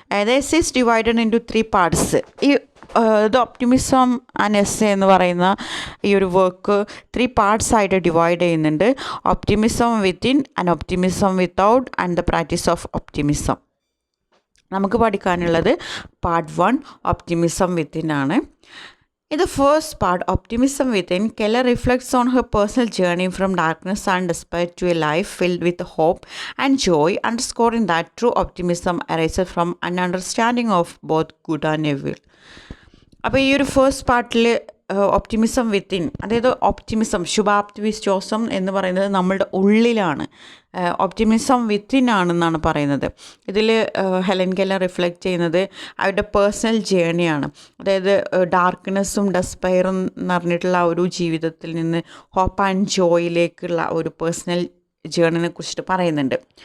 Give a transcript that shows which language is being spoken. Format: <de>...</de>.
<en>This is divided into 3 parts.</en> <ml>ഈ the optimism and essay എന്ന് പറയുന്ന ഈ ഒരു വർക്ക് 3 പാർട്സ് ആയിട്ട് ഡിവൈഡ് ചെയ്യുന്നുണ്ട്.</ml> <en>Optimism within and optimism without and the practice of optimism.</en> <ml>നമുക്ക് പഠിക്കാനുള്ളത് പാർട്ട് 1 ഒപ്റ്റിമിസം വിത്തിൻ ആണ്.</ml> <en>In the first part, Optimism Within, Keller reflects on her personal journey from darkness and despair to a life filled with hope and joy, underscoring that true optimism arises from an understanding of both good and evil.</en> <ml>അപ്പോൾ ഈ ഒരു first പാർട്ടിൽ optimism within, അതായത് optimism, ശുഭാപ്തി വിശ്വാസം എന്ന് പറയുന്നത് നമ്മളുടെ ഉള്ളിലാണ്. ഒപ്റ്റിമിസം വിത്തിൻ ആണെന്നാണ് പറയുന്നത്. ഇതിൽ ഹെലൻ കെല്ലർ റിഫ്ലക്റ്റ് ചെയ്യുന്നത് അവരുടെ പേഴ്സണൽ ജേണിയാണ്. അതായത് ഡാർക്ക്നെസ്സും ഡെസ്പയറും നിറഞ്ഞിട്ടുള്ള ഒരു ജീവിതത്തിൽ നിന്ന് ഹോപ്പ് ആൻഡ് ജോയിലേക്കുള്ള ഒരു പേഴ്സണൽ ജേണിനെ കുറിച്ചിട്ട് പറയുന്നുണ്ട്.</ml>